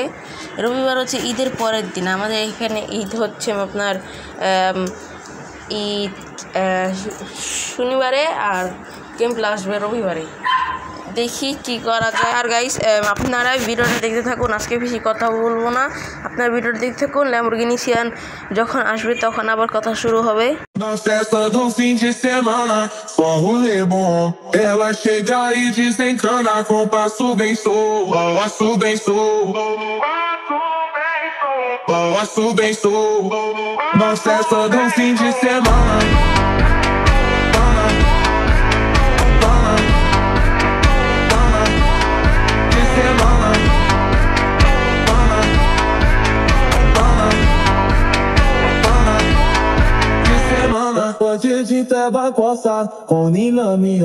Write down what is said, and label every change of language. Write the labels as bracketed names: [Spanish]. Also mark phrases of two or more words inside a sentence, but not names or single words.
[Bangla] রবিবার হচ্ছে ঈদের পরের দিন, আমাদের এখানে ঈদ হচ্ছে আপনার ঈদ শনিবারে, আর [English] game play [Bangla] আসবে রবিবারে। দেখি কি করা যায়। আর গাইস আপনারা ভিডিওটা দেখতে থাকুন, আজকে বেশি কথা বলবো না, আপনারা ভিডিওটা দেখতে থাকুন। ল্যাম্বরগিনি সিয়ান যখন আসবে তখন abar কথা শুরু হবে। [Portuguese] Na festa do fim de semana, só rolê bom. Ela chega e desencana com passo bem solto, passo bem solto, passo bem solto. Na festa do fim de semana. Pode de tabacossa, com nilamia.